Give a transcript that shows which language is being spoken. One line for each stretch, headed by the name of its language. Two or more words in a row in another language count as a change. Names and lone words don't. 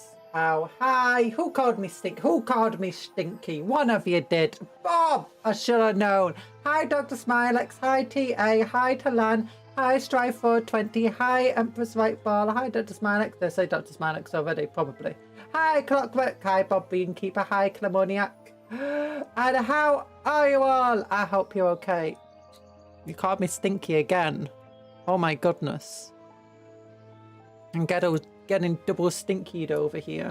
English: Oh, hi. Who called me stink? Who called me stinky? One of you did. Bob! I should have known. Hi, Dr. Smilex. Hi, TA. Hi, Talan. Hi, Strive420. Hi, Empress Whiteball. Hi, Dr. Smilex. They say Dr. Smilex already, probably. Hi, Clockwork. Hi, Bob Beankeeper. Hi, Clemoniac. And how are you all? I hope you're okay. You called me stinky again. Oh my goodness. I'm getting double stinkied over here.